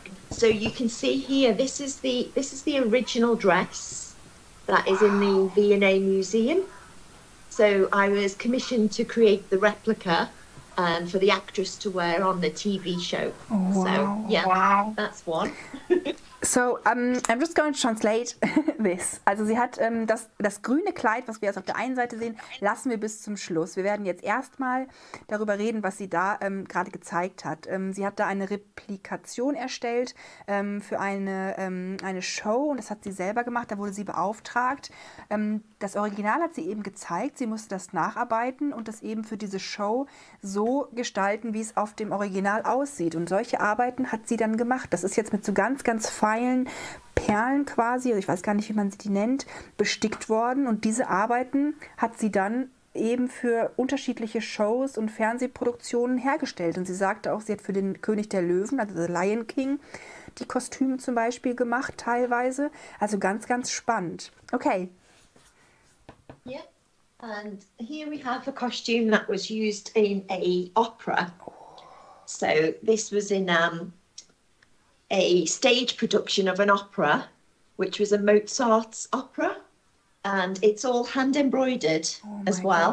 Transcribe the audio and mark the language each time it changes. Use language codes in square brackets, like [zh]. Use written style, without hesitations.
[en] So you can see here, this is the original dress that is in the V&A Museum. So I was commissioned to create the replica for the actress to wear on the TV show. Wow. So yeah, that's one. So, I'm just going to translate this. [de] Also sie hat das grüne Kleid, was wir jetzt auf der einen Seite sehen, lassen wir bis zum Schluss. Wir werden jetzt erstmal darüber reden, was sie da gerade gezeigt hat. Sie hat da eine Replikation erstellt für eine Show und das hat sie selber gemacht, da wurde sie beauftragt. Das Original hat sie eben gezeigt, sie musste das nacharbeiten und das eben für diese Show so gestalten, wie es auf dem Original aussieht. Und solche Arbeiten hat sie dann gemacht. Das ist jetzt mit so ganz, ganz feinen Perlen quasi, also ich weiß gar nicht, wie man sie die nennt, bestickt worden. Und diese Arbeiten hat sie dann eben für unterschiedliche Shows und Fernsehproduktionen hergestellt. Und sie sagte auch, sie hat für den König der Löwen, also The Lion King, die Kostüme zum Beispiel gemacht teilweise. Also ganz, ganz spannend. Okay. [en] Yeah, and here we have a costume that was used in a opera. So this was in a stage production of an opera, which was a Mozart's opera, and it's all hand embroidered as well.